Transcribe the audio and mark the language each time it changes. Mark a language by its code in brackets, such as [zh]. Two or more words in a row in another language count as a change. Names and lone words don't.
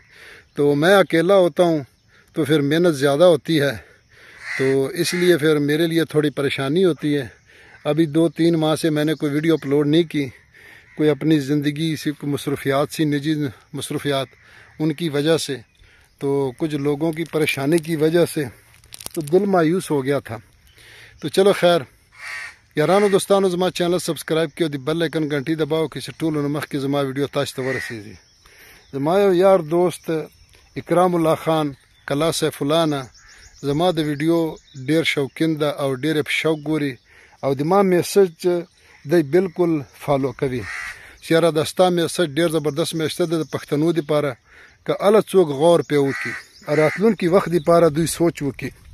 [ur] تو میں اکیلا ہوتا ہوں تو پھر محنت زیادہ ہوتی ہے، تو اس لیے پھر میرے لیے تھوڑی پریشانی ہوتی ہے۔ ابھی 2-3 ماہ سے میں نے کوئی ویڈیو اپلوڈ نہیں کی، کوئی اپنی زندگی سی مصروفیات سی نجی مصروفیات ان کی وجہ سے، تو کچھ لوگوں کی پریشانی کی وجہ سے تو دل مایوس ہو گیا تھا۔ [ps] تو چلو خیر، یارانو دوستانو، زما [en] channel subscribe [ps] کیو، [en] the bell icon [ur] گھنٹی دباؤ [ps] کہ ټولو نه مخکې زما ویډیو تاسو ته ورسیږي۔ زما یو یار دوست اکرام الله خان کلا سیف الله نه زما د ویډیو ډیر شوقین ده او ډیر په شوق ګوري، او د ما میسج دی بالکل فالو کوي چې یاره دا ستا میسج ډیر زبردست میسج ده د پښتنو دپاره، که هله څوک غور پې وکړي، راتلونکي وخت دپاره دوی سوچ وکړي،